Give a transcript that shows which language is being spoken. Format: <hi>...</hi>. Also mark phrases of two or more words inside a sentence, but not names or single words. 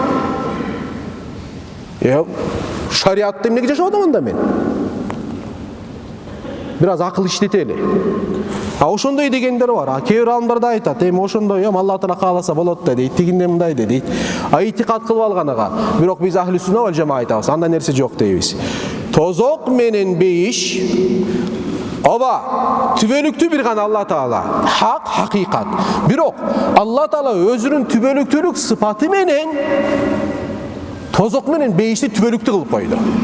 <ky>Шариатты эмнеге жашап атам анда мен? Бир аз акыл иштетели. Ошондой дегендер бар. Кээ бир адамдар да айтат, ошондой Алла Таала кааласа болот да дейт, тигинде мындай да дейт. Итикад кылып алганага. Бирок биз</ky> <ar>أهل السنة والجماعة</ar> <ky>айтабыз, андай нерсе жок дейбиз. Тозок менен бейиш түбөлүктүү бир гана Алла Таала. Хак, хакыйкат. Бирок Алла Таала өзүнүн түбөлүктүүлүк сыпаты менен тозок менен бейишти түбөлүктүү кылып койду.</ky>